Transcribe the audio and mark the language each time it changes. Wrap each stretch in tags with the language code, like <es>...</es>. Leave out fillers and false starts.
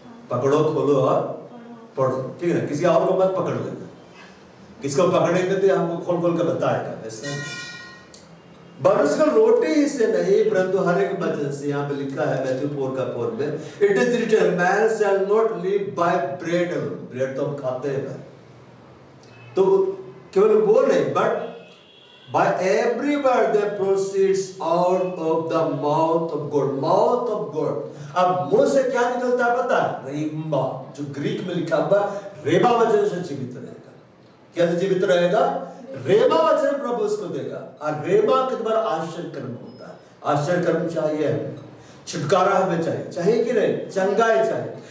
<hi>पकड़ो, खोलो और पढ़ो। ठीक है ना? किसी और को मत पकड़ लेना। किसको पकड़ेंगे तो हमको खोल खोल कर बताएगा। वैसे मनुष्य को रोटी ही से नहीं परंतु हर एक वचन से, यहाँ पे लिखा है मैथ्यू 4:4 में,</hi> <en>It is written man shall not live by bread alone.</en> <hi>Bread तो हम खाते हैं, तो केवल वो नहीं,</hi> <en>But by every word that proceeds out of the mouth of God. Mouth of God.</en> <hi>अब मुंह से क्या निकलता है पता है? रेमा, जो ग्रीक में लिखा हुआ रेमा वचन से जीवित रहेगा। क्या से जीवित रहेगा? रेमा वचन प्रभु उसको देगा। और रेमा के द्वारा आश्चर्य कर्म होता है। आश्चर्य कर्म चाहिए, छुटकारा हमें चाहिए, चाहिए कि नहीं? चंगाई चाहिए।</hi>